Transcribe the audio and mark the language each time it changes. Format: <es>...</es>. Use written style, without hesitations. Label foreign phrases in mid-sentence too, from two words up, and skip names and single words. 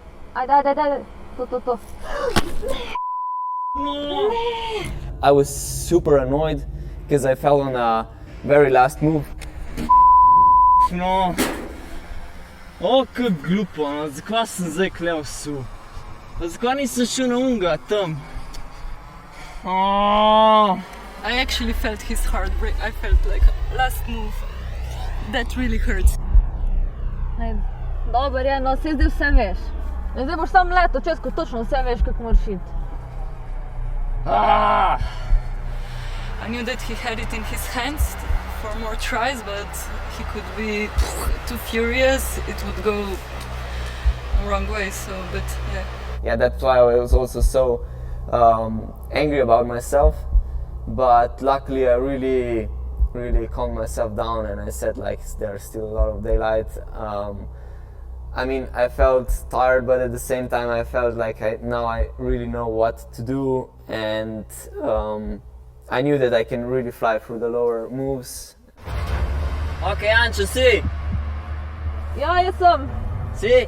<sl>Ajde. To.</sl> <en>I was super annoyed because I fell on a very last move.</en> <sl>No. O, kak glupo, no. Zakaj sem zdaj klev su? Zakaj nisem šel na unga, tam?</sl> <en>I actually felt his heartbreak. I felt like last move. That really hurts.</en> <sl>Dober je, no saj zdaj vse veš. Zdaj boš sam leto čez, ko točno vse veš, kako moraš iti.</sl> <en>I knew that he had it in his hands for more tries, but he could be too furious. It would go the wrong way, so, but yeah. Yeah, that's why I was also so angry about myself. But luckily I really calmed myself down and I said like there's still a lot of daylight. I mean, I felt tired, but at the same time I felt like now I really know what to do, and I knew that I can really fly through the lower moves.</en> <sl>Ok, Jančo, si? Ja, jaz sem. Si?</sl>